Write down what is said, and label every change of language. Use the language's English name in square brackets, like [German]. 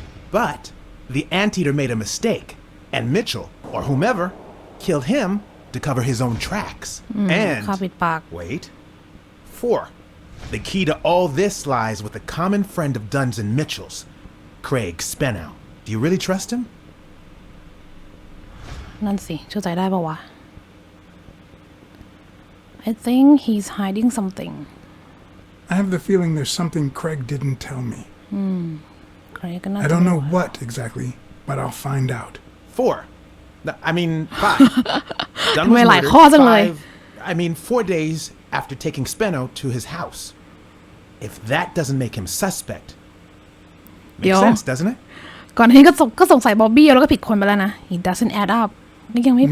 [English] But the anteater made a mistake, and Mitchell or whomever killed him to cover his own tracks. And wait. 4. The key to all this lies with a common friend of Dunn's and Mitchell's, Craig Spenow. Do you really trust him? [Thai] นั่นสิเชื่อใจได้ป่าวะ [English] I think he's hiding something. I have the feeling there's something Craig didn't tell me. Craig I don't know what exactly, but I'll find out. 4. I mean 5. Dunn [Thai] ทำไม [English] was [Thai] หลายข้อจังเลย [English] 4 days after taking Spenno to his house. If that doesn't make him suspect, makes sense, doesn't it? [Thai] ก่อนหน้านี้ก็สงสัยบ๊อบบี้แล้วก็ผิดคนไปแล้วนะ [English] He doesn't add up [Thai] นี่ยังไม่